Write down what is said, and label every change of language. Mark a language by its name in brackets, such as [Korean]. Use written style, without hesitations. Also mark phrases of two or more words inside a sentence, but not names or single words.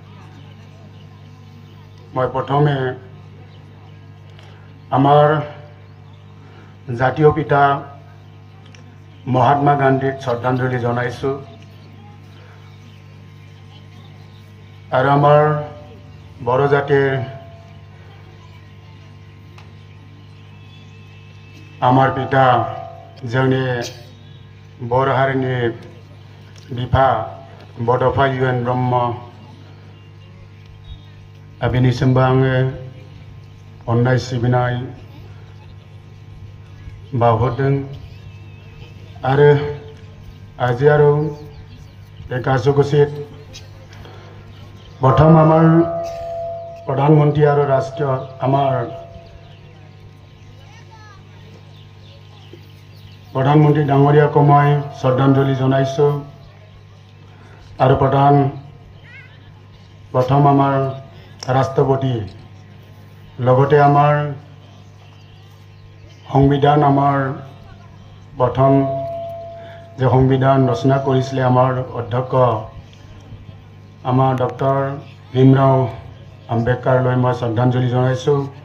[Assamese] মই প্ৰথমে আমাৰ জাতীয় পিতা মহাত্মা গান্ধীক শ্ৰদ্ধাঞ্জলি জনাইছোঁ আৰু আমাৰ বড়ো জাতিৰ আমার পিতা [Bodo] जोंनि बर' हारिनि बिफा बड'फा इउएन ब्रह्म बिनिसिमबो आङो अननाय सिबिनाय बावहरदों आरो [Assamese] আজি আৰু এই কাৰ্যসূচীত প্ৰথম আমাৰ প্ৰধানমন্ত্ৰী আৰু ৰাষ্ট্ৰীয় আমাৰ প্ৰধানমন্ত্ৰী ডাঙৰীয়াক মই শ্ৰদ্ধাঞ্জলি জনাইছোঁ আৰু প্ৰথম আমাৰ ৰাষ্ট্ৰপতি লগতে আমাৰ সংবিধান আমাৰ প্ৰথম যে সংবিধান ৰচনা কৰিছিলে আমাৰ অধ্যক্ষ আমাৰ ডক্টৰ ভীমৰাও আম্বেদকাৰলৈ মই শ্ৰদ্ধাঞ্জলি জনাইছোঁ।